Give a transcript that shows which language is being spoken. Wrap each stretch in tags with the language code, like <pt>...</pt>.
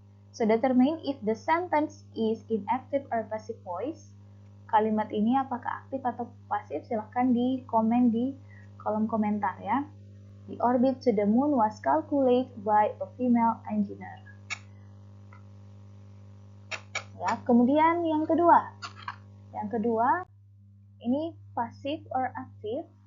<en>So determine if the sentence is in active or passive voice.</en> <id>Kalimat ini apakah aktif atau pasif? Silahkan di komen di kolom komentar ya.</id> <en>The orbit to the moon was calculated by a female engineer.</en> <id>Ya, kemudian yang kedua. Yang kedua, ini passive or active.</id>